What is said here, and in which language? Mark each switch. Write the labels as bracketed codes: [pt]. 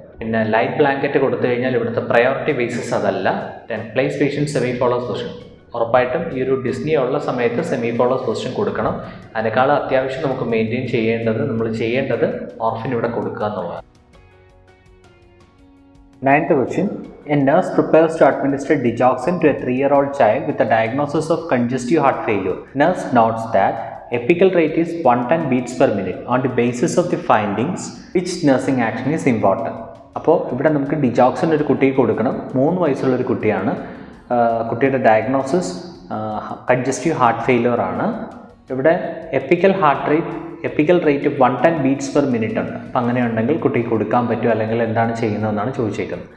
[ml] പിന്നെ light blanket കൊടുത്തു കഴിഞ്ഞാൽ ഇവിടുത്തെ പ്രയോറിറ്റി ബേസിസ് അതല്ല. Place patient semi follows position, ഉറപ്പായിട്ടും ഈ ഒരു ഡിസ്നി ഉള്ള സമയത്ത് സെമി ഫോളോസ് പൊസിഷൻ കൊടുക്കണം. അതിനേക്കാളും അത്യാവശ്യം നമുക്ക് മെയിൻറ്റെയിൻ ചെയ്യേണ്ടത് മോർഫിൻ ഇവിടെ കൊടുക്കുക എന്നുള്ളതാണ്. [en] 9th question. A nurse prepares to administer digoxin to a 3-year-old child with a diagnosis of congestive heart failure. Nurse notes that epical rate is 110 beats per minute. On the basis of the findings, which nursing action is important? [ml] അപ്പോൾ ഇവിടെ നമുക്ക് digoxin ഒരു കുട്ടിക്ക് കൊടുക്കണം. 3 വയസ്സുള്ളൊരു കുട്ടിയാണ്. കുട്ടിയുടെ diagnosis congestive heart failure ആണ്. ഇവിടെ epical rate 110 beats per minute ഉണ്ട്. അപ്പം അങ്ങനെയുണ്ടെങ്കിൽ കുട്ടിക്ക് കൊടുക്കാൻ പറ്റുമോ, അല്ലെങ്കിൽ എന്താണ് ചെയ്യുന്നതെന്നാണ് ചോദിച്ചേക്കുന്നത്.